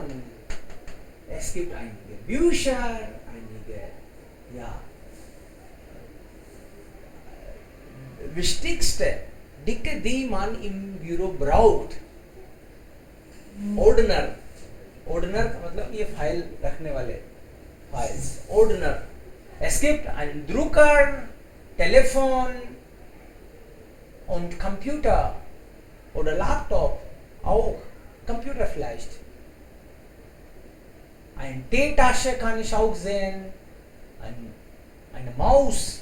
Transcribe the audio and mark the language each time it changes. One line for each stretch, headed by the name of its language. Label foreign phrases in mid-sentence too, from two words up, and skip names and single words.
German: Es gibt einige Bücher, einige, ja, wichtigste Dinge, die man im Büro braucht. Ordner, Ordner
Hindi: का मतलब ये फाइल रखने वाले फाइल्स,
German: Ordner. Es gibt einen Drucker, Telefon und Computer oder Laptop, auch Computer vielleicht. Eine Teetasche kann ich auch sehen, eine Maus.